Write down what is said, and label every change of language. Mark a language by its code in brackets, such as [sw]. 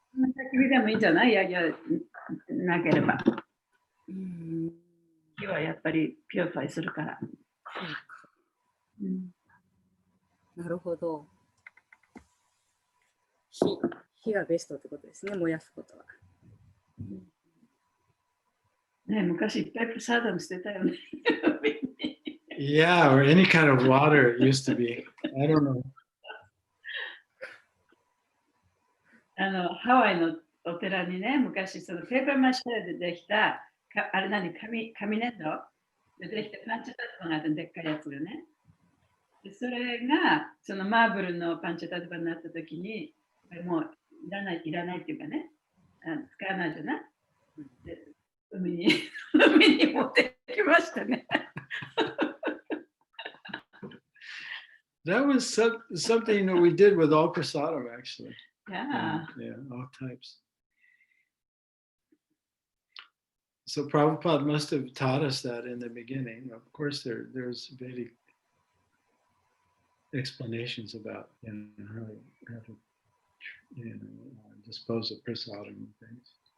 [ja] 焚き火でもいいんじゃない？ヤギャなければ。火はやっぱりピュアファイするから。なるほど。火がベストってことですね、燃やすことは。ね、昔いっぱいプサダム捨てたよね。 [en] Yeah, or any kind of water it used to be. I don't know. [ja] ハワイのお寺にね、昔そのペーパーマッシュでできた、あれ何、紙粘土でできたパンチャタトバがあったでっかいやつがね。でそれがそのマーブルのパンチャタトバになった時に、もういらないっていうかね、使わないじゃない。で海に持ってきましたね。 [en] That was something that we did with all prasadam, actually. Yeah. Yeah, all types. So Prabhupada must have taught us that in the beginning. Of course, there's Vedic explanations about how to dispose of prasadam and things.